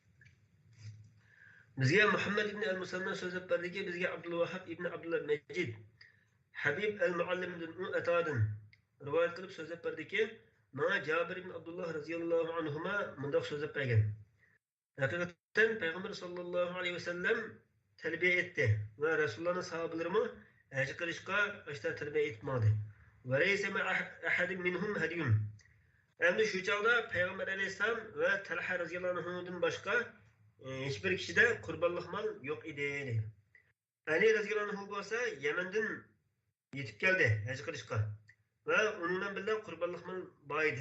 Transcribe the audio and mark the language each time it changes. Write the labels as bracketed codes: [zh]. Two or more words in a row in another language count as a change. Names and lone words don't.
[uz] Bizga Muhammad ibn al-Musanna so'zlab berdiki, bizga Abdul Wahhab ibn Abdullah Majid Habib al-Muallimdan u atadan rivoyat qilib so'zlab berdiki, menga Jabir ibn Abdullah [ar] رضي الله عنهما [uz] bundoq so'zlab bergan. Haqiqatan Payg'ambar [ar] صلى الله عليه وسلم [uz] talbiya etdi va Rasulullohning sahobalarimi haj qilishga ashta talbiya etmadi. [ar] وليس مع أحد منهم هدي. [uz] Endi shu chog'da Payg'ambar alayhisalom va Talha [ar] رضي الله عنه [uz] boshqa hech bir kishida qurbonlik mol yo'q edi. Ali [ar] رضي الله عنه [uz] bo'lsa Yamandan yetib keldi haj qilishga va undan bilan qurbonlik mol bor edi.